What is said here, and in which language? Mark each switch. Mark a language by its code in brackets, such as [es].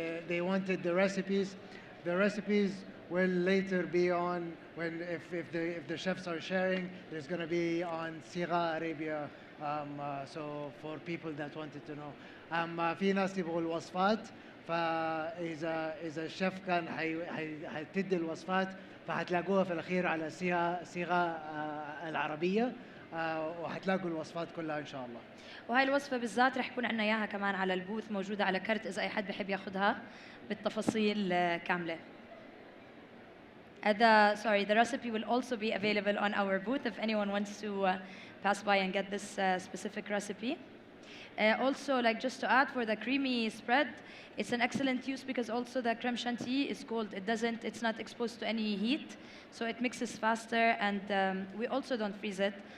[en] They wanted the recipes. The recipes will later be on if the chefs are sharing. There's going to be on Sirha Arabia. So for people that wanted to know, [ar] في ناس يبغوا الوصفات. فإذا الشيف كان حيتدي الوصفات فحتلاقوها في الأخير على صيغة العربية وحتلاقوا الوصفات كلها إن شاء الله. وهاي الوصفة بالذات رح يكون عندنا إياها كمان على البوث موجودة على كرت إذا أي حد بحب ياخذها بالتفاصيل كاملة. [en] The recipe will also be available on our booth if anyone wants to pass by and get this specific recipe. Also, like just to add for the creamy spread, it's an excellent use because also the crème chantilly is cold. It's not exposed to any heat, so it mixes faster, and we also don't freeze it.